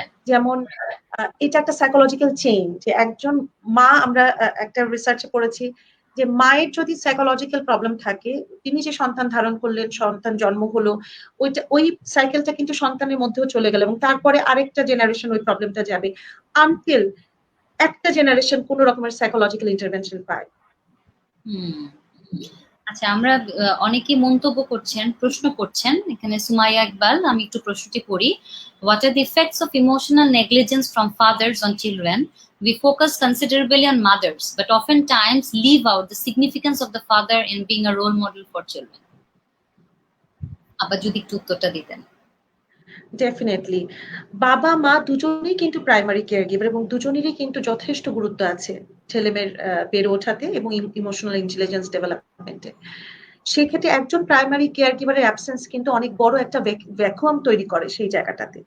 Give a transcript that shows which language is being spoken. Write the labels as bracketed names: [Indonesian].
[Bangla] যেমন এটা একটা সাইকোলজিক্যাল চেইন, যে একজন মা, আমরা একটা রিসার্চে পড়েছি যে মায়ের যদি সাইকোলজিক্যাল প্রবলেম থাকে, তিনি যে সন্তান ধারণ করলেন, সন্তান জন্ম হলো, ওই সাইকেলটা কিন্তু সন্তানের মধ্যেও চলে গেল এবং তারপরে আরেকটা জেনারেশন ওই প্রবলেমটা যাবে, আনটিল একটা জেনারেশন কোন রকমের সাইকোলজিক্যাল ইন্টারভেনশন পায়। আচ্ছা, আমরা অনেকেই মন্তব্য করছেন, প্রশ্ন করছেন। এখানে সুমাইয়া ইকবাল, আমি একটু প্রশ্নটি পড়ি। [English] What are the effects of emotional negligence from fathers on children? We focus considerably on mothers, but oftentimes leave out the significance of the father in being a role model for children. [Bangla] আবার যদি একটু উত্তরটা দিতেন। Definitely বাবা মা দুজনেই কিন্তু primary care giver, এবং দুজনেরই কিন্তু যথেষ্ট গুরুত্ব আছে ছেলেমেয়ের বেড়ে ওঠাতে এবং ইমোশনাল ইন্টেলিজেন্স ডেভেলপমেন্টে। সেক্ষেত্রে একজন প্রাইমারি কেয়ার গিভারের অ্যাবসেন্স কিন্তু অনেক বড় একটা ভ্যাকুয়াম তৈরি করে সেই জায়গাটাতে।